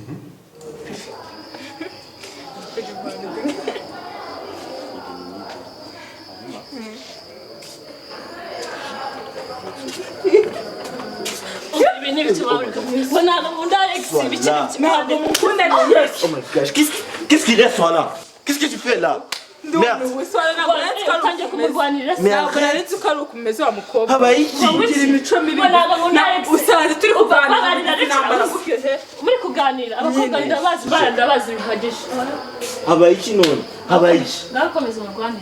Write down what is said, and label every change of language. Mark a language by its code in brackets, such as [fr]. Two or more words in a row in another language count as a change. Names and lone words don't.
[rw] Ibi ni ibiki wabura ntabwo nkunda Alex ibiki ntabwo mukunda [en] Oh my gosh, [fr] qu'est-ce qu'il est, toi là? Qu'est-ce que tu fais là? Merde. [rw] utangiye kumurwanirira ntabwo naretse ko ari ukumeze wa mukobwa Habaye iki? ugira imico mibi ntabwo nkunda Alex usanze turi kuganira muri kuganira abakobwa ndabazi bihagije Habaye iki none? Habaye iki? ngaho komeza umurwanire